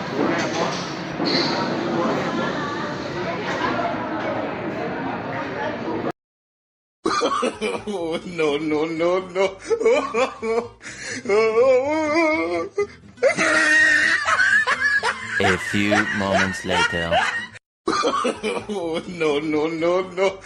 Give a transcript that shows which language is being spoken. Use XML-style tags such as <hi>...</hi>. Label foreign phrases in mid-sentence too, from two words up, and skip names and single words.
<en>Oh, no, no, no, no. A few moments later. Oh, no, no, no, no.</en>